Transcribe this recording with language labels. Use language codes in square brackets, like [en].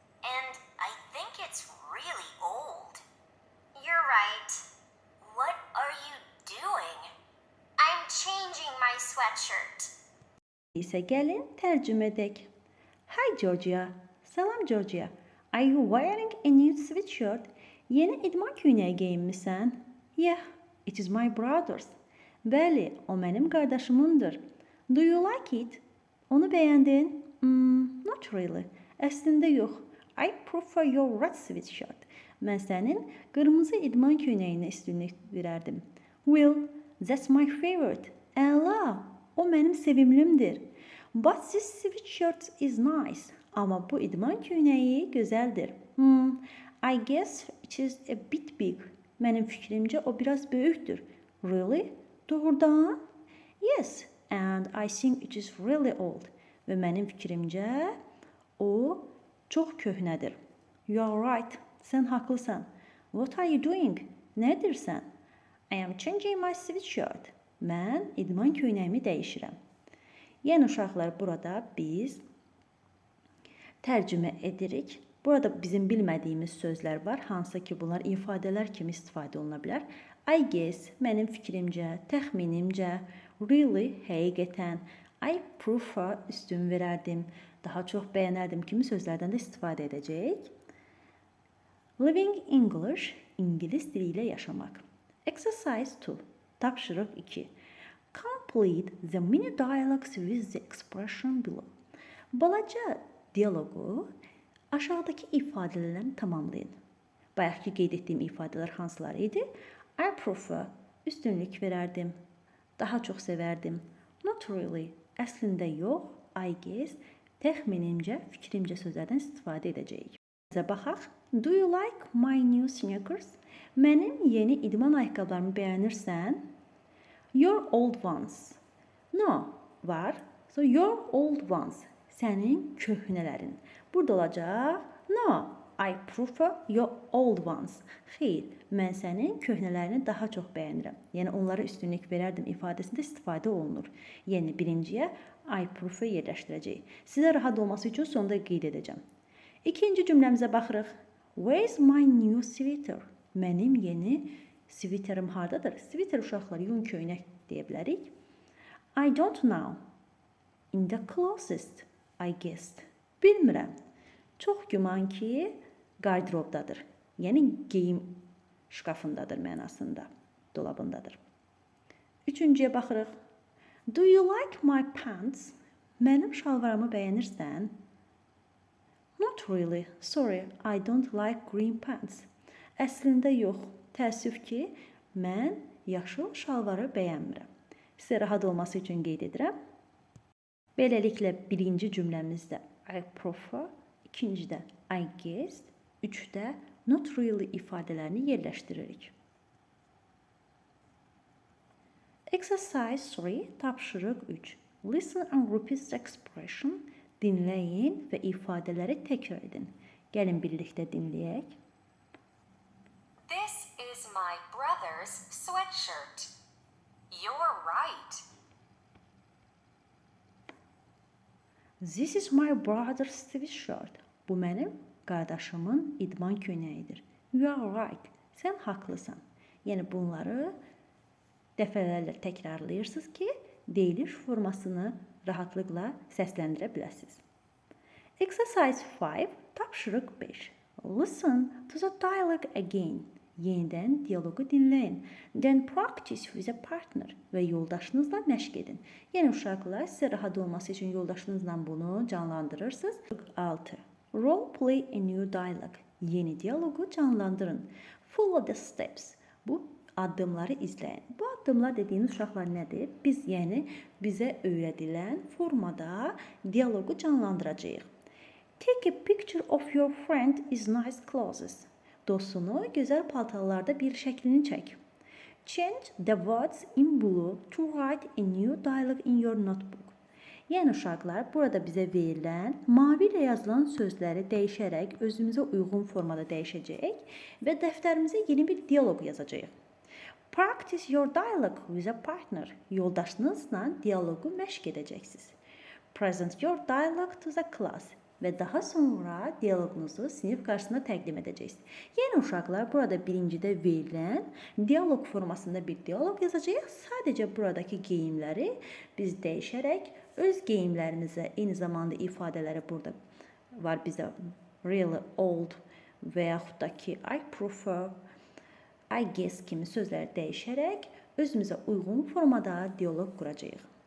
[en] And I think it's really old. You're right. What are you doing? I'm changing my sweatshirt. [az] İse gelin tercüme edek. [en] Hi Georgia. [az] Salam Georgia. [en] Are you wearing a new sweatshirt? [az] Yeni idman köynəyi geyinmisən? [en] Yeah, it is my brother's. [az] Bəli, o mənim qardaşımındır. [en] Do you like it? [az] Onu bəyəndin? [en] Not really. [az] Əslində yox. [en] I prefer your red sweatshirt. [az] Mən sənin qırmızı idman köynəyinə üstünlük verərdim. [en] Well, that's my favorite. [az] Əla, o mənim sevimlimdir. [en] But this sweatshirt is nice. [az] Amma bu idman köynəyi gözəldir. [en] I guess it is a bit big. [az] Mənim fikrimcə o biraz böyükdür. [en] Really? [az] Doğrudan? [en] Yes, and I think it is really old. [az] Və mənim fikrimcə o çox köhnədir. [en] You are right. [az] Sən haqlısan. [en] What are you doing? [az] Nə edirsən? [en] I am changing my sweatshirt. [az] Mən idman köynəyimi dəyişirəm. Yəni uşaqlar, burada biz tərcümə edirik. Burada bizim bilmədiyimiz sözlər var. Hansı ki, bunlar ifadələr kimi istifadə oluna bilər. [en] I guess, [az] mənim fikrimcə, təxminimcə, really, həqiqətən, [en] I prefer, [az] üstün verərdim, daha çox bəyənərdim kimi sözlərdən də istifadə edəcək. [en] Living English, [az] İngilis dili ilə yaşamaq. [en] Exercise 2, [az] tapşırıq 2. [en] Complete the mini dialogues with the expression below. [az] Balaca dialoqu aşağıdakı ifadələrini tamamlayın. Bayaqki qeyd etdiyim ifadələr hansıları idi? [en] I prefer, [az] üstünlük verərdim, daha çox sevərdim. [en] Not really, [az] əslində yox, [en] I guess, [az] təxminimcə, fikrimcə sözlərdən istifadə edəcəyik. Bizə baxaq. [en] Do you like my new sneakers? [az] Mənim yeni idman ayaqqabılarımı bəyənirsən? [en] Your old ones. No, var. So your old ones. [az] Sənin köhnələrin. Burada olacaq. [en] No, I prefer your old ones. [az] Xeyr, mən sənin köhnələrini daha çox bəyənirəm. Yəni, onlara üstünlük verərdim ifadəsində istifadə olunur. Yəni, birinciyə [en] I prefer [az] yerləşdirəcək. Sizə rahat olması üçün sonda qeyd edəcəm. İkinci cümləmizə baxırıq. [en] Where is my new sweater? [az] Mənim yeni sviterim hardadır? Sviter uşaqlar, yun köynək deyə bilərik. [en] I don't know. In the closet, I guessed. [az] Bilmirəm. Çox güman ki, qardirobdadır. Yəni, geyim şkafındadır mənasında, dolabındadır. Üçüncüyə baxırıq. [en] Do you like my pants? [az] Mənim şalvarımı bəyənirsən? [en] Not really. Sorry, I don't like green pants. [az] Əslində yox. Təəssüf ki, mən yaşıl şalvarı bəyənmirəm. Sizə rahat olması üçün qeyd edirəm. Beləliklə, birinci cümləmizdə [en] I prefer, [az] ikincidə [en] I guess, [az] üçdə [en] not really [az] ifadələrini yerləşdiririk. [en] Exercise 3, tapşırıq 3. Listen and repeat the expression. [az] Dinləyin və ifadələri təkrar edin. Gəlin birlikdə dinləyək. [en] This is my brother's sweatshirt. You're right. This is my brother's sweatshirt. [az] Bu mənim qardaşımın idman köynəyidir. [en] You are right. [az] Sən haqlısan. Yəni, bunları dəfələrlə təkrarlayırsınız ki, deyiliş formasını rahatlıqla səsləndirə biləsiniz. [en] Exercise 5, [az] tapşırıq 5. [en] Listen to the dialogue again. [az] Yenidən dialoqu dinləyin. [en] Then practice with a partner [az] və yoldaşınızla məşq edin. Yəni uşaqlar, sizə rahat olması üçün yoldaşınızla bunu canlandırırsınız. 6. [en] Role play a new dialogue. [az] Yeni dialoqu canlandırın. [en] Follow the steps. [az] Bu addımları izləyin. Bu addımlar dediyiniz uşaqlar nədir? Biz yəni bizə öyrədilən formada dialoqu canlandıracağıq. [en] Take a picture of your friend is nice clothes. [az] Dostunu gözəl paltarlarda bir şəklini çək. [en] Change the words in blue to write a new dialogue in your notebook. [az] Yəni uşaqlar, burada bizə verilən mavi ilə yazılan sözləri dəyişərək özümüzə uyğun formada dəyişəcəyik və dəftərimizə yeni bir dialoq yazacağıq. [en] Practice your dialogue with a partner. [az] Yoldaşınızla dialoqu məşq edəcəksiniz. [en] Present your dialogue to the class. [az] Və daha sonra dialoqunuzu sinif qarşısında təqdim edəcəksiniz. Yəni uşaqlar, burada birincidə verilən dialoq formasında bir dialoq yazacağıq. Sadəcə buradakı geyimləri biz dəyişərək öz geyimlərinizə, eyni zamanda ifadələri burada var bizdə [en] really old [az] və yaxud da ki [en] I prefer, I guess [az] kimi sözləri dəyişərək özümüzə uyğun formada dialoq quracağıq.